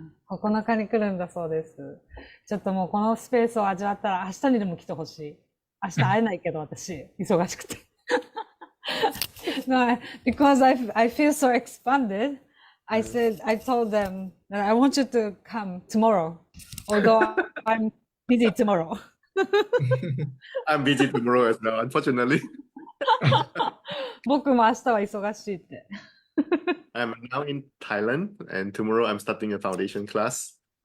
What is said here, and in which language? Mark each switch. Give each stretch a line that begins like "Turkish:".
Japanese: 9日に来るんだそうです。ちょっともうこのスペースを味わったら明日にでも来てほしい。明日会えないけど私、忙しくて。
English: No, because I feel so expanded, I told them that I want you to come tomorrow, although I'm busy tomorrow. I'm busy tomorrow as well, unfortunately.
Japanese: 僕も明日は忙しいって。
English: I'm now in Thailand, and tomorrow I'm starting a foundation class.